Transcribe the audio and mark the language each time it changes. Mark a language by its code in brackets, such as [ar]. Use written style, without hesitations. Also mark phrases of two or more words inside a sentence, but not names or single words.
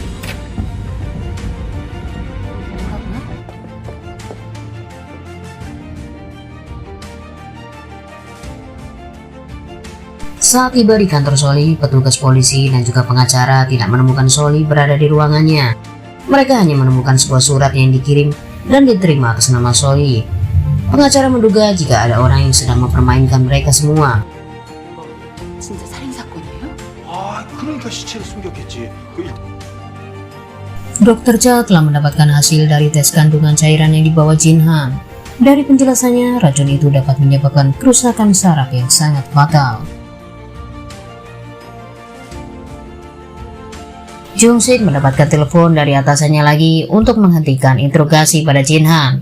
[id] Saat tiba di kantor Soli, petugas polisi dan juga pengacara tidak menemukan Soli berada di ruangannya. Mereka hanya menemukan sebuah surat yang dikirim dan diterima atas nama Soli. Pengacara menduga jika ada orang yang sedang mempermainkan mereka semua. [ko] 진짜 살인 사건이에요? 아, 그러니까 시체를 숨겼겠지. [id] Dokter Cha telah mendapatkan hasil dari tes kandungan cairan yang dibawa Jin Han. Dari penjelasannya, racun itu dapat menyebabkan kerusakan saraf yang sangat fatal. Jung Sik mendapatkan telepon dari atasannya lagi untuk menghentikan interogasi pada Jin Han.